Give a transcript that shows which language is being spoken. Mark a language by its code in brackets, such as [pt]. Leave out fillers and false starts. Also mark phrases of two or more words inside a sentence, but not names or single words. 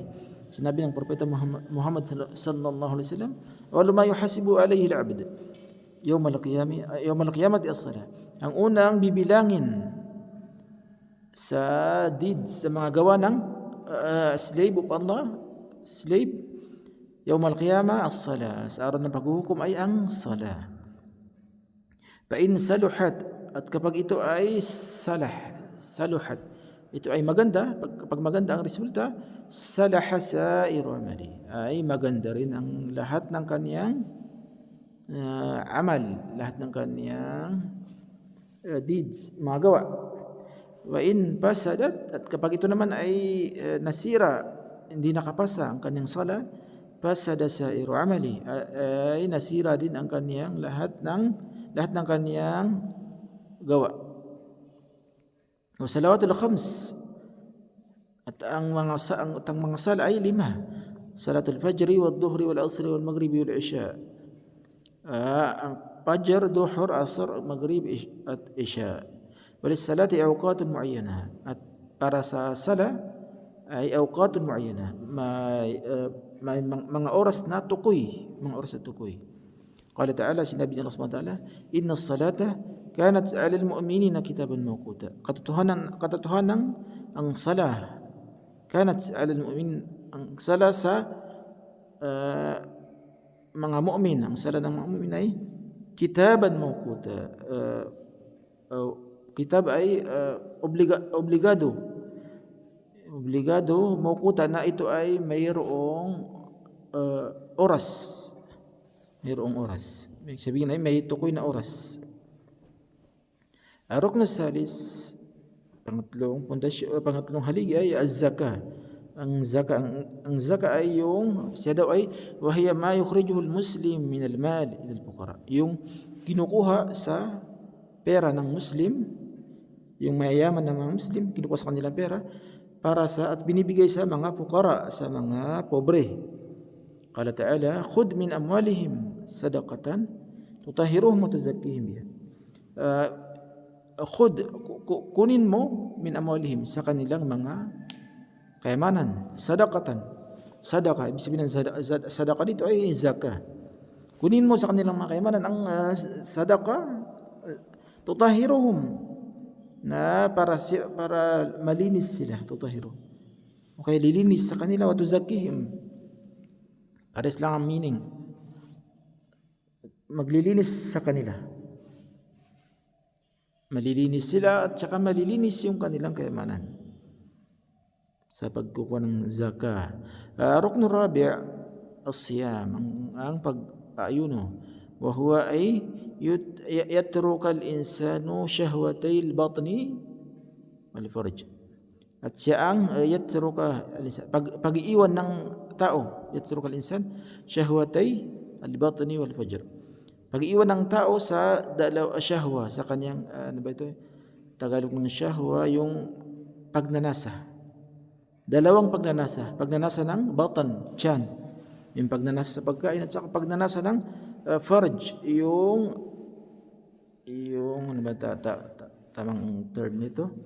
[tl] Sinabi ng propeta Muhammad [ar] صلى الله عليه وسلم أول ما يحاسب عليه العبد يوم القيامة الصلاة. [tl] Ang unang bibilangin sa deeds, sa mga gawa ng [en] slave of Allah, [tl] slave [ar] يوم القيامة الصلاة, [tl] sa araw ng paghuhukom ay ang salah. [ar] فإن صلحت, [tl] at kapag ito ay saluhat, ito ay maganda, kapag maganda ang resulta, [ar] صلح سائر عمله, [tl] ay maganda rin ang lahat ng kaniyang amal, lahat ng kaniyang deeds, mga gawa. [ar] وإن فسدت, [tl] at kapag ito naman ay nasira, hindi nakapasa ang kaniyang salah, [ar] فسد سائر عمله, [tl] ay nasira din ang kaniyang lahat ng kaniyang gawa. [ar] وصلوات الخمس, [tl] at ang mga sala ay 5. [ar] صلاة الفجر والظهر والعصر والمغرب والعشاء. [tl] Ang fajr, duhur, asr, maghrib at isya. [ar] وللصلاة أوقات معينة, [tl] at para sa sala ay [ar] أوقات معينة, [tl] may mga oras na tukoy, [ar] قال تعالى, [tl] sinabi ni Allah [ar] سبحانه وتعالى إن الصلاة كانت على المؤمنين كتابا موقوتا. [tl] Katotohanan ang salah, [ar] كانت على المؤمنين, [tl] ang salah sa mga mu'min, ang salah ng mga mu'min ay [ar] كتابا موقوتا. [tl] Kitab ay obligado, mawquta, na ito ay mayroong oras. Ibig sabihin ay may tukoy na oras. [ar] ركن ثالث, [tl] pangatlong haligi ay az-zaka. Ang zaka ay yung siya daw ay [ar] وهي ما يخرجه المسلم من المال إلى الفقراء, [tl] yung kinukuha sa pera ng Muslim, yung mayayaman ng mga Muslim, kinukuha sa kanilang pera para sa at binibigay sa mga fuqara, sa mga pobre. [ar] قال تعالى خذ من أموالهم صدقة تطهرهم وتزكيهم بها. [tl] Kunin mo [ar] من أموالهم, [tl] sa kanilang mga kayamanan, sadaqatan. Sadaqa, ibig sabihin ng sadaqa dito ay zakah. Kunin mo sa kanilang mga kayamanan ang sadaqa, tutahhiruhum, na para malinis sila, tutahhiruhum. Okay, lilinis sa kanila, [ar] وتزكيهم. [tl] Pares lang ang meaning. Maglilinis sa kanila. Malilinis sila at saka malilinis yung kanilang kayamanan sa pagkukuha ng zakah. [ar] ركن رابع الصيام, [tl] ang pag-ayuno. [ar] وهو أن يترك الإنسان شهوتي البطن والفرج. [tl] At siya ang [ar] يترك الإنسان, [tl] pag-iwan ng tao, [ar] يترك الإنسان شهوتي البطن والفجر. [tl] Pag-iwan ng tao sa shahwa, sa kanyang ano ba ito? Tagalog ng shahwa, yung pagnanasa. Dalawang pagnanasa ng batan, tiyan, yung pagnanasa sa pagkain, at saka pagnanasa ng farj, yung ano ba tamang term nito?